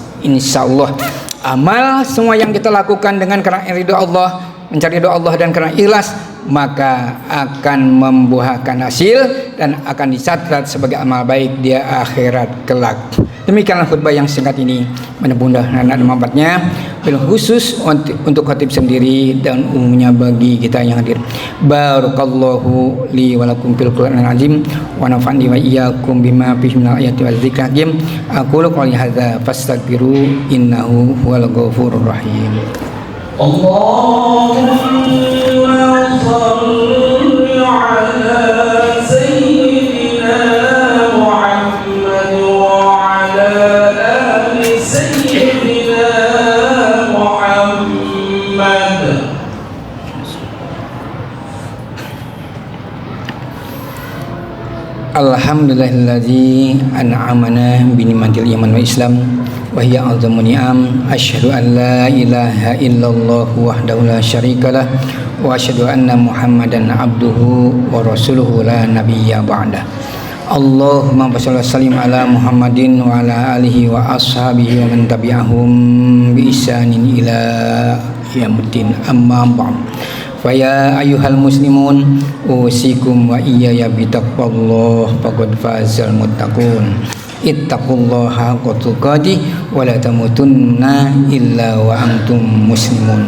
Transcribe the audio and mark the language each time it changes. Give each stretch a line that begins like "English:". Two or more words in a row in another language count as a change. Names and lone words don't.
Indonesian: Insyaallah amal semua yang kita lakukan dengan karena ridho Allah, mencari ridho Allah dan karena ikhlas, maka akan membuahkan hasil dan akan dicatat sebagai amal baik di akhirat kelak. Demikianlah khutbah yang singkat ini, mudah-mudahan ada manfaatnya,
Arabic: بالخصوص
Indonesian: untuk khatib sendiri dan umumnya bagi kita yang hadir.
Arabic: بارك الله لي ولكم في القرآن العظيم ونفعني وإياكم بما فيه من الآيات والذكر الحكيم. أقول قولي هذا فاستغفروه إنه هو الغفور الرحيم. اللهم صل على سيدنا محمد وعلى آل سيدنا محمد. الحمد لله الذي أنعمنا بنعمة الإيمان والإسلام وهي أعظم النعم. أشهد أن لا إله إلا الله وحده لا شريك له وأشهد أن محمدا عبده ورسوله لا نبي بعده. اللهم صل وسلم على محمد وعلى آله وأصحابه ومن تبعهم بإحسان إلى يوم أما بعد. فيا أيها المسلمون أوصيكم وإياي بتقوى الله فقد فاز المتقون. اتقوا الله حق تقاته ولا تموتن إلا وأنتم مسلمون.